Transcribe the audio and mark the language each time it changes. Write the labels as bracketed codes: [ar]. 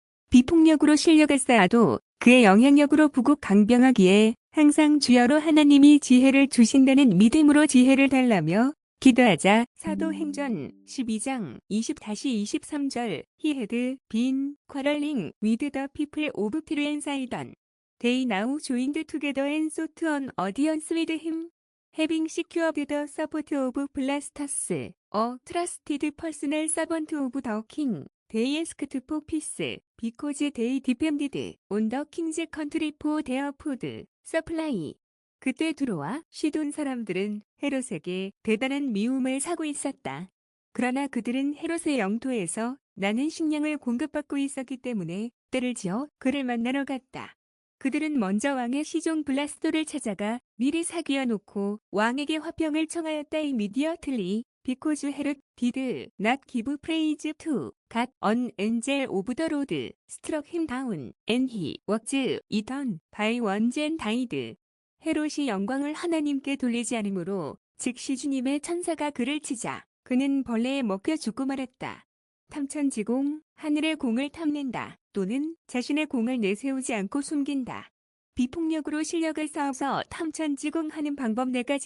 [ko] 비폭력으로 실력을 쌓아도 그의 영향력으로 부국 강병하기에 항상 주여로 하나님이 지혜를 주신다는 믿음으로 지혜를 달라며 기도하자. 사도행전 12장 20-23절 [en] He had been quarreling with the people of Tyre and Sidon. They now joined together and sought an audience with him. Having secured the support of Blastus, a trusted personal servant of the king, they asked for peace, because they depended on the king's country for their food supply. [ko] 그때 두로와 시돈 사람들은 헤롯에게 대단한 미움을 사고 있었다. 그러나 그들은 헤롯의 영토에서 나는 식량을 공급받고 있었기 때문에 때를 지어 그를 만나러 갔다. 그들은 먼저 왕의 시종 블라스도를 찾아가 미리 사귀어 놓고 왕에게 화평을 청하였다. [en] immediately, because Herod did not give praise to God, an angel of the Lord struck him down, and he was eaten by worms and died. [ko] 헤롯이 영광을 하나님께 돌리지 않으므로 즉시 주님의 천사가 그를 치자 그는 벌레에 먹혀 죽고 말았다. 탐천지공, 하늘의 공을 탐낸다 또는 자신의 공을 내세우지 않고 숨긴다. 비폭력으로 실력을 쌓아서 탐천지공하는 방법 4가지.